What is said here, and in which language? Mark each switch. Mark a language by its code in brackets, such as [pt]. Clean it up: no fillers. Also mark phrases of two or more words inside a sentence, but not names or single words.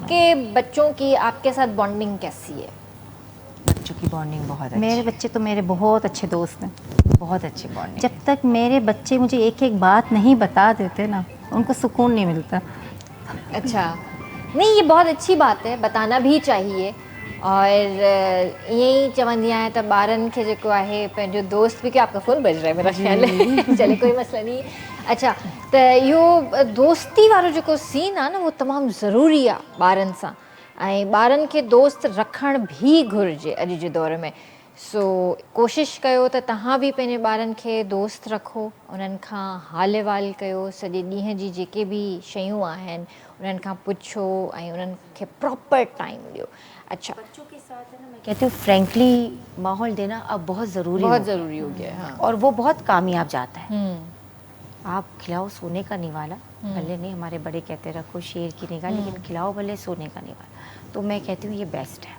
[ur] آپ کے بچوں کی آپ کے ساتھ بونڈنگ کیسی ہے? بچوں کی بونڈنگ بہت اچھی میرے بچے تو میرے بہت اچھے دوست ہیں. بہت اچھی بونڈنگ. جب تک میرے بچے مجھے ایک ایک بات نہیں بتا دیتے نا، ان کو سکون نہیں ملتا. اچھا، نہیں یہ بہت اچھی بات ہے، بتانا بھی چاہیے. [sd] और ईअं ई चवंदी आहियां त ॿारनि खे जेको आहे पंहिंजो दोस्त भी, [ur] کہ آپ کا فون بج رہا ہے میرا خیال ہے۔ چلے کوئی مسئلہ نہیں. اچھا, [sd] त इहो दोस्ती वारो जेको सीन आहे न, वो तमामु ज़रूरी आहे ॿारनि सां, ऐं ॿारनि खे दोस्त रखण भी घुरिजे अॼु जे दौर में। सो कोशिशि कयो त तव्हां बि पंहिंजे ॿारनि खे दोस्त रखो, उन्हनि खां हाल अहिवाल कयो, सॼे ॾींहं जी जेके बि शयूं आहिनि उन्हनि खां पुछो ऐं उन्हनि खे [en] proper time [sd] ॾियो। [ur] اچھا, بچوں کے ساتھ ہے نا، میں کہتی ہوں فرینکلی ماحول دینا اب بہت ضروری بہت ہو, ضروری ہو گیا ہے۔ ہاں. اور وہ بہت کامیاب جاتا ہے. ہمم, آپ کھلاؤ سونے کا نوالہ، بھلے نہیں، ہمارے بڑے کہتے رکھو شیر کی نگاہ، لیکن کھلاؤ بھلے سونے کا نوالہ. تو میں کہتی ہوں یہ بیسٹ ہے.